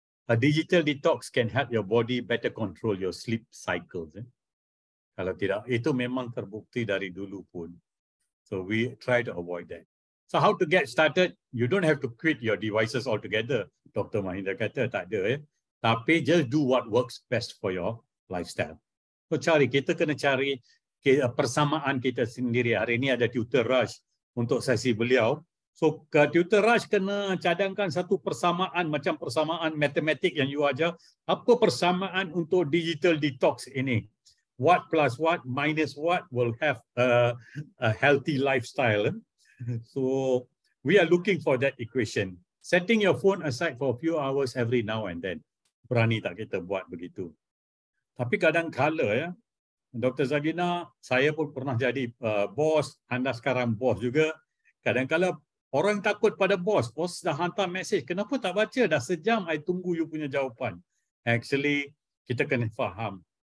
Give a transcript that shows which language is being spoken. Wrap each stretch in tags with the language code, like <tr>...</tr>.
<en>A digital detox can help your body better control your sleep cycles.</en> <ms>Kalau tidak, itu memang terbukti dari dulu pun.</ms> <en>So we try to avoid that. So how to get started? You don't have to quit your devices altogether. Dr. Mahinda</en> <ms>kata tak ada.</ms> <en>Tapi just do what works best for your lifestyle.</en> <ms>So kita kena cari persamaan kita sendiri. Hari ini ada tutor rush untuk sesi beliau. So tutor rush kena cadangkan satu persamaan, macam persamaan matematik yang you ajar. Apa persamaan untuk digital detox ini?</ms> <en>What plus what minus what will have a healthy lifestyle. So we are looking for that equation. Setting your phone aside for a few hours every now and then.</en> <ms>Berani tak kita buat begitu? Tapi kadang-kala ya, Dr. Zalina, saya pun pernah jadi bos, anda sekarang bos juga. Kadang-kala orang takut pada bos. Bos dah hantar mesej, kenapa tak baca? Dah sejam I tunggu you punya jawapan. Actually, kita kena faham.</ms>